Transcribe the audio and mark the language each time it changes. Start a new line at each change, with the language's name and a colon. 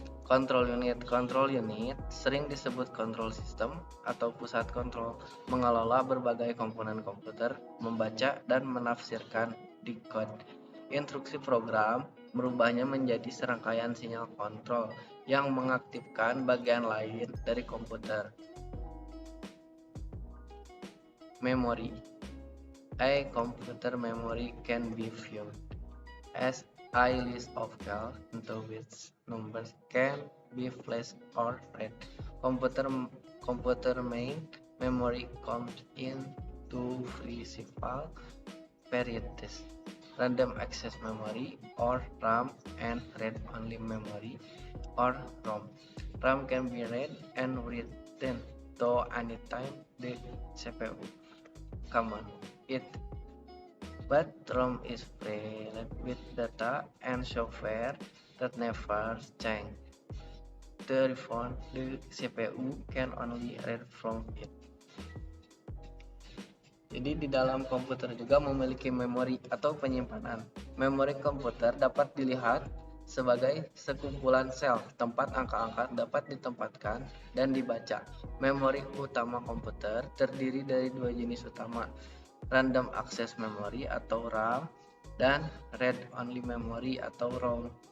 Indonesian: Control unit sering disebut control system atau pusat kontrol, mengelola berbagai komponen komputer, membaca dan menafsirkan decode instruksi program, merubahnya menjadi serangkaian sinyal kontrol yang mengaktifkan bagian lain dari komputer.
English: Memory. A computer memory can be viewed as a list of cells into which numbers can be flashed or read. Computer main memory comes in two principal varieties: random access memory or RAM and read-only memory or ROM. RAM can be read and written to anytime the CPU command it, but ROM is filled with data and software that never change. Therefore, the CPU can only read from it.
Indonesian: Jadi di dalam komputer juga memiliki memori atau penyimpanan. Memori komputer dapat dilihat sebagai sekumpulan sel tempat angka-angka dapat ditempatkan dan dibaca. Memori utama komputer terdiri dari 2 jenis utama: random access memory atau RAM dan read-only memory atau ROM.